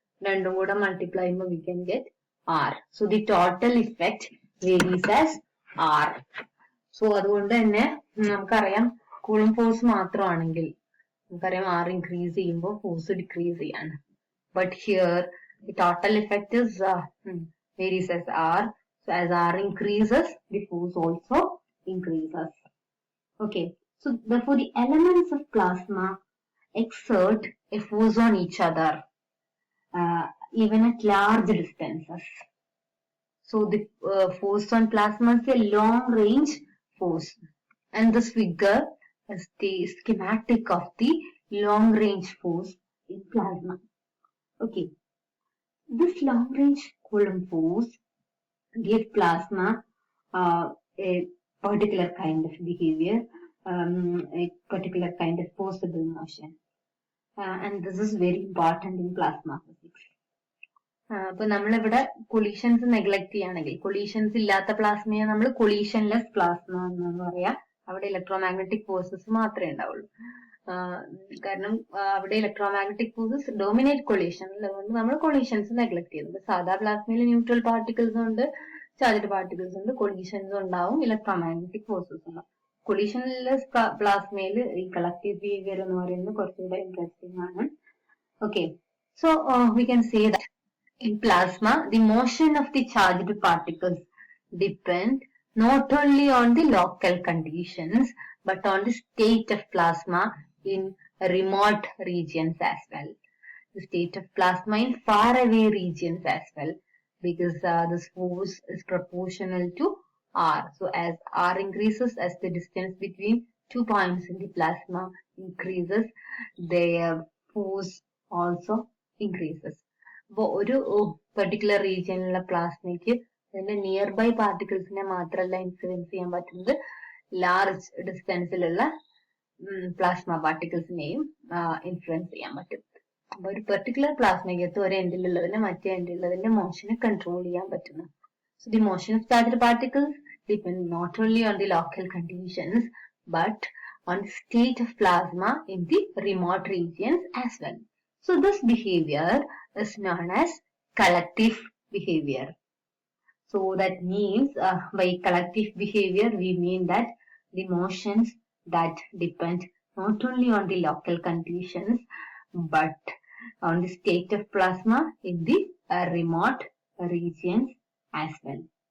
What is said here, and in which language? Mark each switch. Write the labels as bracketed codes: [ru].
[ml] രണ്ടും കൂടെ മൾട്ടിപ്ലൈ ചെയ്യുമ്പോൾ [en] We can get R. So the total effect varies as R. [ml] So അതുകൊണ്ട് തന്നെ നമുക്കറിയാം കൂളം ഫോഴ്സ് മാത്രമാണെങ്കിൽ നമുക്കറിയാം ആർ ഇൻക്രീസ് ചെയ്യുമ്പോൾ ഫോഴ്സ് ഡിക്രീസ് ചെയ്യാണ്. [en] But here the total effect is varies as R. So as R increases, the force also increases. Okay, so therefore the elements of plasma exert a force on each other, even at large distances. So the force on plasma is a long range force, and this figure is the schematic of the long range force in plasma. Okay, this long range Coulomb force give plasma a particular kind of behavior, a particular kind of forcible motion. And this is very important in plasma physics. [ml] അപ്പൊ നമ്മളിവിടെ collisions neglect ചെയ്യുകയാണെങ്കിൽ, collisions ഇല്ലാത്ത പ്ലാസ്മയെ നമ്മൾ കൊളീഷൻലെസ് plasma എന്ന് പറയാം. അവിടെ electromagnetic forces മാത്രമേ ഉണ്ടാവുള്ളൂ. കാരണം അവിടെ ഇലക്ട്രോമാഗ്നറ്റിക് ഫോഴ്സസ് ഡോമിനേറ്റ് കൊളീഷൻ, അതുകൊണ്ട് നമ്മൾ കൊളീഷൻസ് നെഗ്ലക്ട് ചെയ്യുന്നത്. സാധാ പ്ലാസ്മയിൽ ന്യൂട്രൽ പാർട്ടിക്കിൾസ് ഉണ്ട്, ചാർജ്ഡ് പാർട്ടിക്കിൾസ് ഉണ്ട്, കൊളീഷൻസ് ഉണ്ടാവും, ഇലക്ട്രോമാഗ്നറ്റിക് ഫോഴ്സസ് ഉണ്ടാവും. കൊളീഷൻലെസ് പ്ലാസ്മയിൽ ഈ കളക്റ്റീവ് ബിഹേവിയർ എന്ന് പറയുന്നത് കുറച്ചുകൂടെ ഇൻട്രസ്റ്റിംഗ് ആണ്. [en] Okay, so we can say that in plasma the motion of the charged particles depend not only on the local conditions but on the state of plasma in remote regions as well. The state of plasma in far away regions as well, because this force is proportional to R. So as R increases, as the distance between 2 points in the plasma increases, their force also increases. [ml] അപ്പോൾ ഒരു particular റീജിയനിലുള്ള പ്ലാസ്മയ്ക്ക് അതിന്റെ near by പാർട്ടിക്കിൾസിനെ മാത്രമല്ല influence ചെയ്യാൻ പറ്റുന്നത്, large ഡിസ്റ്റൻസിലുള്ള plasma പാർട്ടിക്കിൾസിനെയും influence ചെയ്യാൻ പറ്റും. അപ്പൊ ഒരു പെർട്ടിക്കുലർ പ്ലാസ്മയ്ക്കകത്ത് ഒരു എൻഡിലുള്ളതിനെ മറ്റേ എൻഡിലുള്ളതിന്റെ മോഷനെ കൺട്രോൾ ചെയ്യാൻ പറ്റുന്നു. [en] So the motion of charged particles depend not only on the local conditions but on the state of plasma in the remote regions as well. So this behavior is known as collective behavior. So that means by collective behavior we mean that the motions that depend not only on the local conditions but on the state of plasma in the remote regions as well.